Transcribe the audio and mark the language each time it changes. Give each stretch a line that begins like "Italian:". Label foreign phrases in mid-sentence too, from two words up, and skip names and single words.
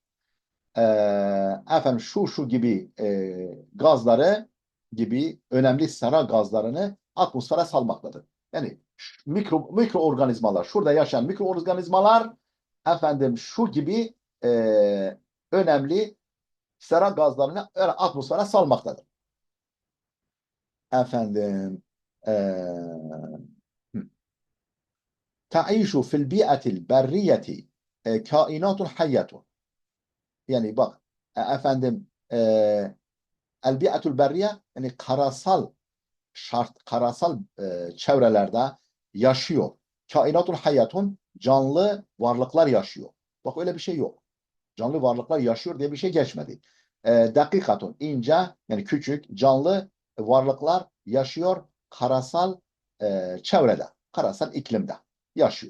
Turkish: Efendim şu gibi gazları gibi önemli sera gazlarını atmosfere salmaktadır. Yani mikroorganizmalar, şurada yaşayan mikroorganizmalar efendim şu gibi önemli sera gazlarını atmosfere salmaktadır. Efendim
Arabic: تعيش في البيئة البرية كائنات حية.
Turkish: Yani bak efendim
Arabic: البيئة البرية
Turkish: yani karasal çevrelerde yaşıyor.
Arabic: كائنات حية
Turkish: canlı varlıklar yaşıyor. Bak öyle bir şey yok. Canlı varlıklar yaşıyor diye bir şey geçmedi. Dakikatun ince yani küçük canlı varlıklar yaşıyor karasal çevrede, karasal iklimde yaşıyor.